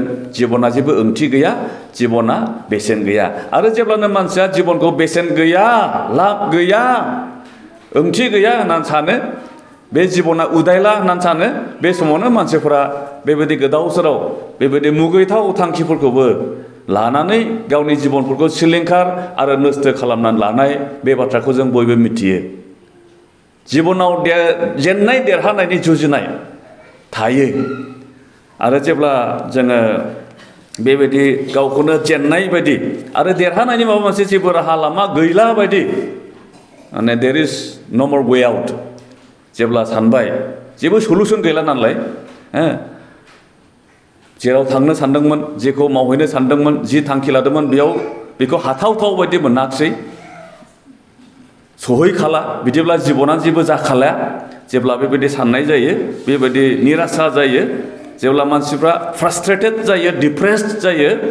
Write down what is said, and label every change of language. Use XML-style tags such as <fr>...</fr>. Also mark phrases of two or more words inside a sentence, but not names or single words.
<brx>जिबना जेबो ओंथि गैया जिबना बेसेन गैया आरो जेब्लानो मानसिया जिबनखौ बेसेन गैया लाब गैया ओंथि गैया होननानै सानो बे जिबना उदायला होननानै सानो बे समावनो मानसिफोरा बेबायदि गोदाव सोराव बेबायदि मुगैथाव थांखिफोरखौबो लानानै गावनि जिबनफोरखौ सिलिंखार आरो नस्थ' खालामनानै लानाय बे बाथ्राखौ जों बयबो मिथियो जिबनाव जेननाय देरहानायनि जुजिनाय थायो आरो जेब्ला जोङो बेबायदि गावखौनो जेननाय बायदि आरो देरहानायनि माबा मोनसे जेबो राहा लामा गैला बायदि माने</brx> <en>there is no more way out</en> <brx>जेब्ला सानबाय जेबो सलुसन गैला नालाय जेराव थांनो सानदोंमोन जेखौ मावहैनो सानदोंमोन जि थांखि लादोंमोन बेयाव बेखौ हाथावथाव बायदि मोनाखिसै सहैखाला बिदिब्ला जिबना जेबो जाखाला जेब्ला बेबायदि साननाय जायो बेबायदि निरासा जायो जेब्ला मानसिफ्रा फ्रास्ट्रेटेड जायो डिप्रेस्ड जायो</brx>